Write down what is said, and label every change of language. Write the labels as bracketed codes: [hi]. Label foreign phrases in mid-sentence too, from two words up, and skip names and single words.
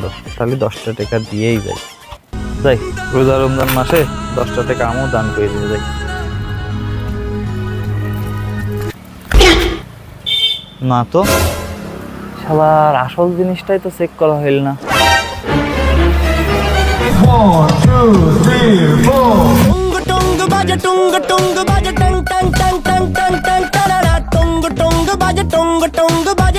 [bn] তাহলে 10টা টাকা দিয়েই যাই। যাই, রোজা রমজান মাসে 10টা টাকা আমিও দান করে দিয়ে যাই। না তো, সবার আসল জিনিসটাই তো চেক করা হইল না। टुंग बाजे टुंग बाजे टंग टंग टंग टंग टंग टंग टंग टंग टंग टंग बाजे टुंग